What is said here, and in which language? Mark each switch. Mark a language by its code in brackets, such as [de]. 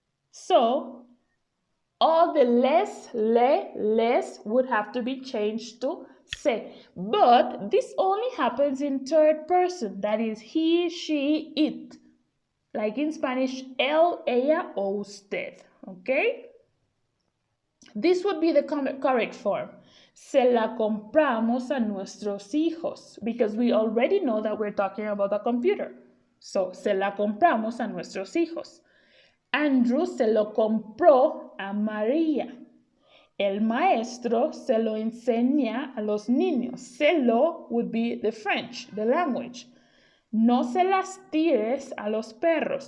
[en] So all the les would have to be changed to se. But this only happens in third person. That is he, she, it. Like in Spanish, [es] él, ella, o usted. [en] Okay? This would be the correct form. [es] Se la compramos a nuestros hijos. [en] Because we already know that we're talking about a computer. [es] So, se la compramos a nuestros hijos. Andrew se lo compró a María. El maestro se lo enseña a los niños. [en] Se lo would be the French, the language. [es] No se las tires a los perros.